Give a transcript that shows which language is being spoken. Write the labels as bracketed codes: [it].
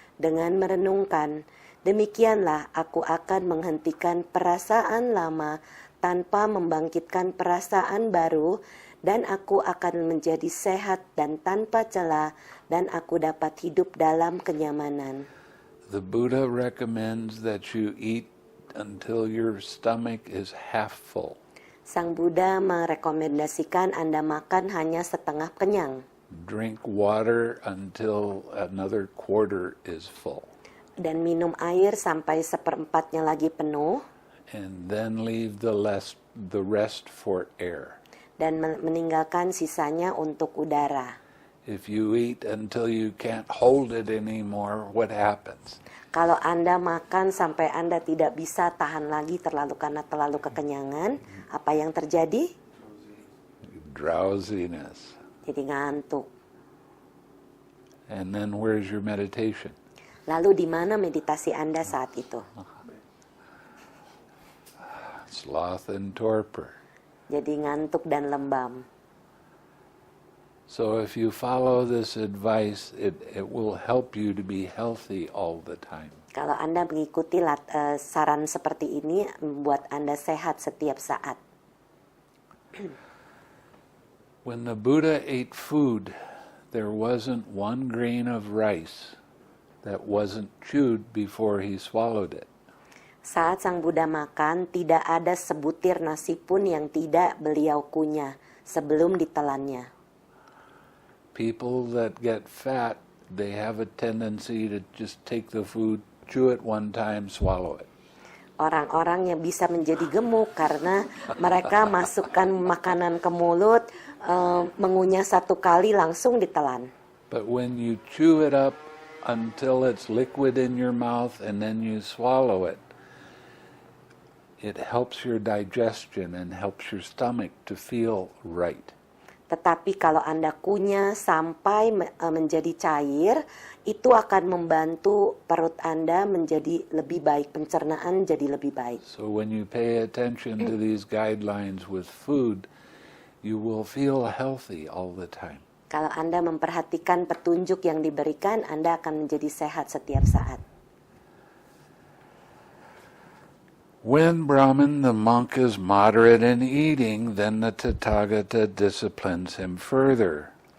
[id] Dengan merenungkan, demikianlah aku akan menghentikan perasaan lama tanpa membangkitkan perasaan baru, dan aku akan menjadi sehat dan tanpa celah, dan aku dapat hidup dalam kenyamanan. [en] The Buddha recommends that you eat until your stomach is half full. [id] Sang Buddha merekomendasikan Anda makan hanya setengah kenyang. [en] Drink water until another quarter is full. [id] Dan minum air sampai seperempatnya lagi penuh. [en] And then leave the rest for air. [id] Dan meninggalkan sisanya untuk udara. [en] If you eat until you can't hold it anymore, what happens? [id] Kalau Anda makan sampai Anda tidak bisa tahan lagi karena terlalu kekenyangan, apa yang terjadi? [en] Drowsiness. [id] Jadi ngantuk. [en] And then where's your meditation? [id] Lalu di mana meditasi Anda saat itu? [en] Sloth and torpor. [id] Jadi ngantuk dan lembam. [en] So if you follow this advice, it will help you to be healthy all the time. [id] Kalau Anda mengikuti saran seperti ini, membuat Anda sehat setiap saat. [en] When the Buddha ate food, there wasn't one grain of rice that wasn't chewed before he swallowed it. [id] Saat Sang Buddha makan, tidak ada sebutir nasi pun yang tidak beliau kunyah sebelum ditelannya. [en] People that get fat, they have a tendency to just take the food, chew it one time, swallow it. [id] Orang-orang yang bisa menjadi gemuk karena mereka masukkan makanan ke mulut, mengunyah satu kali langsung ditelan. [en] But when you chew it up until it's liquid in your mouth and then you swallow it, it helps your digestion and helps your stomach to feel right. [id] Tetapi kalau Anda kunyah sampai menjadi cair, itu akan membantu perut Anda menjadi lebih baik, pencernaan jadi lebih baik. [en] So when you pay attention to these guidelines with food, you will feel healthy all the time. [id] Kalau Anda memperhatikan petunjuk yang diberikan, Anda akan menjadi sehat setiap saat. [en] When Brahman, the monk, is moderate in eating, then the Tathagata disciplines him further.